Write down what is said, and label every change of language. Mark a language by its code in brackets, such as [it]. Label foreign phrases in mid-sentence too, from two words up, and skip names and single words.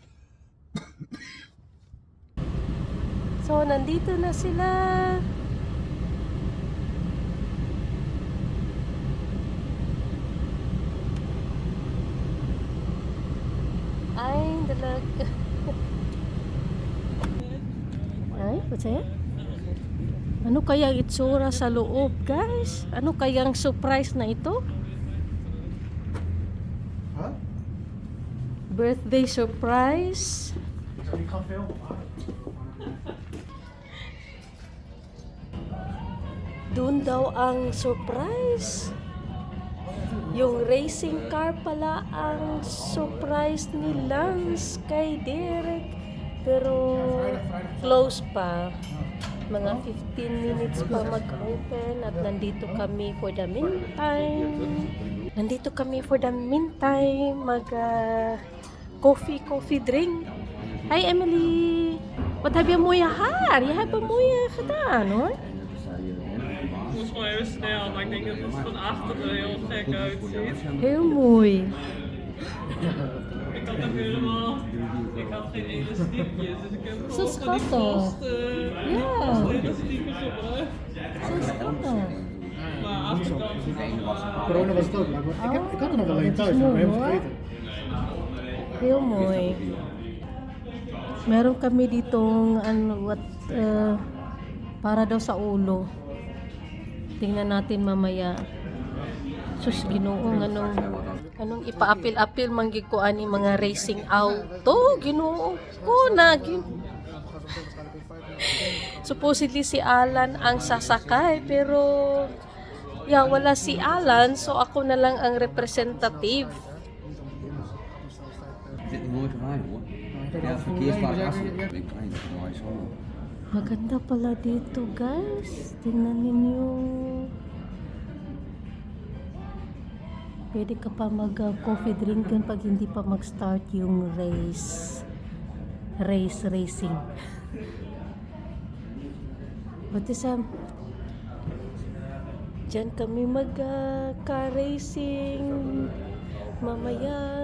[tl] So, nandito na sila. Ay, dalag. Ay, [en] what's that? [tl] Ano kaya itsura sa loob, guys? Ano kayang surprise na ito? Huh? [en] Birthday surprise. [nl] Je kan filmen. [tl] Doon daw ang surprise. Yung [en] racing car [tl] pala ang surprise ni Lance kay Derek. Pero close pa. Mga 15 minutes pa mag-open at nandito kami [en] for the meantime. Mag coffee drink. Hi Emily. [nl] Wat heb je een mooie haar? Je hebt een mooie gedaan hoor. Ik moest gewoon even snel, maar ik denk dat het van achteren heel gek uitziet. Heel mooi. Ik had ook helemaal, ik had geen elastiekjes, dus ik heb Zo gewoon van die schattig. vaste Ja. elastiekjes gebruikt. Zo schattig. Maar achterkant is het Corona was het ook. Maar ik had er nog alleen dit is thuis, maar mooi, helemaal hoor. vergeten. Heel mooi. [tl] Meron kami ditong para daw sa ulo. Tingnan natin mamaya. [ceb] Sus, Ginoong anong ipaapil-apil manggig ko ani mga racing auto. Ginoo ko na. [tl] Supposedly si Alan ang sasakay pero wala si Alan so ako na lang ang representative. [nl] Zit er mooi rijden hoor. Ja, het verkeersvak achter. Ik klein, mooi zo. [tl] Maganda pala dito, guys. Tingnan ninyo. Pwede ka pa mag- [en] coffee drink [tl] dun pag hindi pa mag-start yung racing. Buti dyan kami [en] car racing [tl] mamaya.